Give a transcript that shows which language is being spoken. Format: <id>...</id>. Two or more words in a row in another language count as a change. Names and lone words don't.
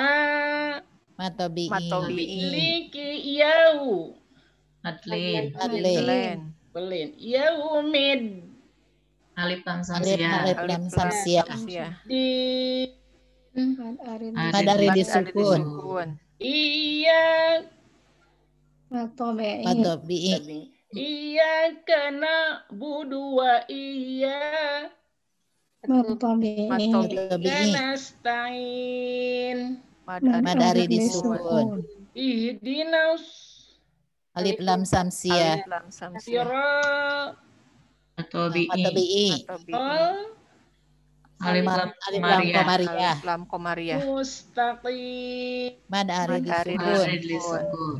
<ar>مد طبيعي. لك يو. Adlin. Yaumid. ألف لام شمسية. Di مد عارض للسكون.</ar> <id>Iya.</id> <ar>Matabi'i. إياك نعبد وإيا. مد طبيعي. Nasta'in. مد عارض للسكون. Ihdinas ألف لام شمسية. sira مد طبيعي. Alif لام قمرية. لام قمرية. Mustaqim. مد عارض للسكون.</ar>